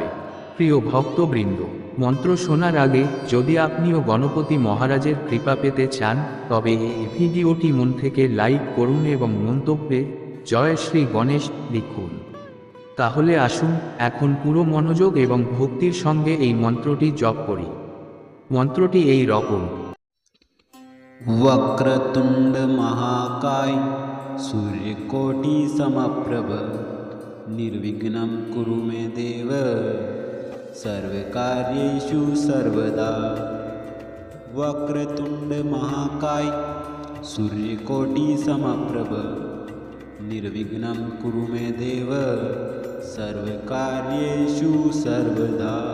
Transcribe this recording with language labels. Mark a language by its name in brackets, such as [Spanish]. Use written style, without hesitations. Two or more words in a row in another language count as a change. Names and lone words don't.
[Bangla] প্রিয় ভক্তবৃন্দ, মন্ত্র শোনার আগে যদি আপনিও গণপতি মহারাজের কৃপা পেতে চান, তবে এই ভিডিওটি মন থেকে লাইক করুন এবং মন্তব্যে জয় শ্রী গণেশ লিখুন। তাহলে আসুন এখন পুরো মনোযোগ এবং ভক্তির সঙ্গে এই মন্ত্রটি জপ করি। মন্ত্রটি এই রকম: [Sanskrit] वक्रतुंड महाकाय सूर्यकोटि समप्रभ निर्विघ्नं कुरु मे देव सर्वकार्येषु सर्वदा। वक्रतुंड महाकाय सूर्यकोटि समप्रभ निर्विघ्नं कुरु मे देव सर्वकार्येषु सर्वदा।